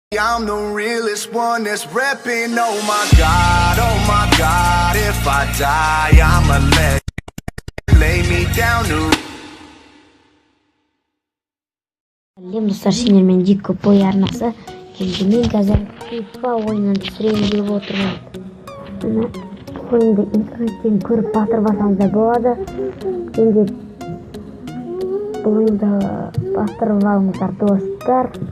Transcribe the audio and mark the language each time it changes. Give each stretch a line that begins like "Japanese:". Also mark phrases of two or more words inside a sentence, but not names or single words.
English: I'm the realest one that's repping. Oh my God, if I die, I'ma lay me down to.
Kazakh: Сәлем достар, сендермен Дико Бой арнасы. Енді мен қазір FIFA ойынын түсірейін деп отырмын. Мына ойынды интернеттен көріп батырып алсаңыз да болады. Енді бұл ойынды батырып алыңыздар достар.